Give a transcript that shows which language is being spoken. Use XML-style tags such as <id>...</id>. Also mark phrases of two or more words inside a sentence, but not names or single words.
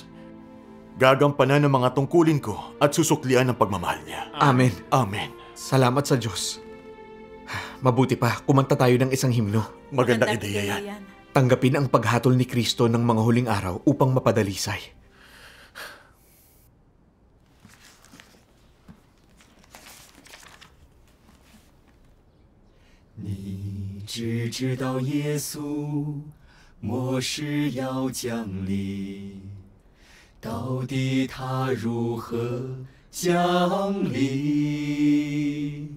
<tl>Gagampanan ang mga tungkulin ko at susuklian ang pagmamahal niya. Amen. Amen. Salamat sa Diyos. Mabuti pa, kumanta tayo ng isang himno. Magandang ideya yan. Tanggapin ang paghatol ni Kristo ng mga huling araw upang mapadalisay.</tl> <zh>你只知道耶稣末世要降临，到底他如何降临？</zh>